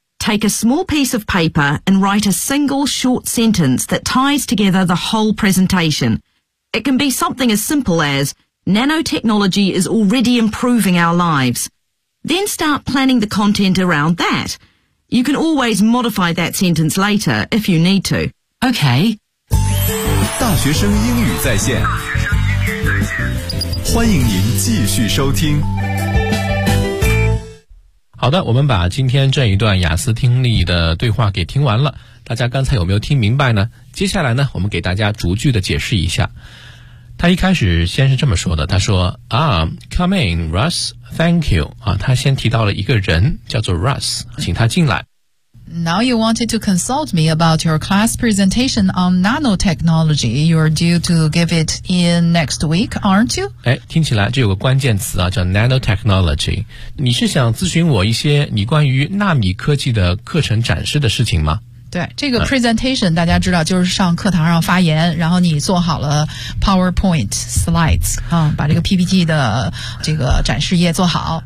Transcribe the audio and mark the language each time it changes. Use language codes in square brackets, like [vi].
[en] Take a small piece of paper and write a single short sentence that ties together the whole presentation. It can be something as simple as, nanotechnology is already improving our lives. Then start planning the content around that. You can always modify that sentence later if you need to. Okay. [zh] 大学生英语在线，欢迎您继续收听。好的，我们把今天这一段雅思听力的对话给听完了，大家刚才有没有听明白呢？接下来呢，我们给大家逐句的解释一下。他一开始先是这么说的，他说 [en] come in, Russ, thank you. [zh] 他先提到了一个人叫做 Russ, 请他进来。 [en] Now you wanted to consult me about your class presentation on nanotechnology. You're due to give it in next week, aren't you? [zh] 哎，听起来就有个关键词啊，叫 nanotechnology. 你是想咨询我一些你关于纳米科技的课程展示的事情吗？对，这个 presentation 大家知道就是上课堂上发言，然后你做好了 PowerPoint slides 啊，把这个 PPT 的这个展示页做好。